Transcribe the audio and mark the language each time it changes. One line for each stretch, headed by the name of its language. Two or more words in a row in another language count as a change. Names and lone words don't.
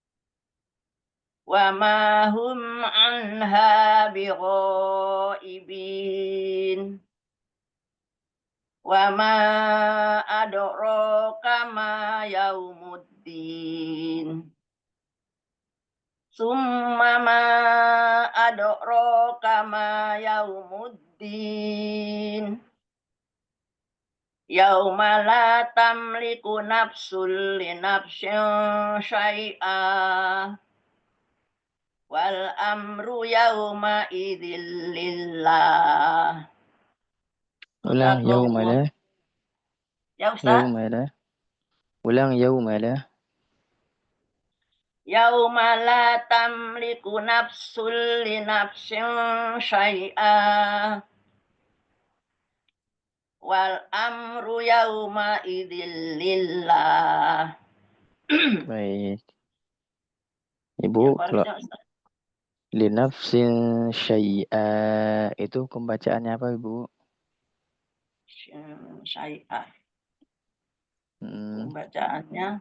Arabic: وما هم عنها بغائبين. وما أدراك ما يوم الدين. ثم ما أدراك ما يوم الدين. يوم لا تملك نفس لنفس شيئا والأمر يومئذ لله.
Indonesian: Ulang
Arabic: يوم لا.
Indonesian: Ya Ustaz.
Arabic: يوم لا. Ulang يوم لا. يوم لا تملك نفس لنفس شيئا والأمر يومئذ لله.
Indonesian: Baik. Ya, Ibu, Pak kalau Ustaz.
Arabic: لنفس شيئا
Indonesian: itu pembacaannya apa, Ibu? Syai'ah. Hmm, Pembacaannya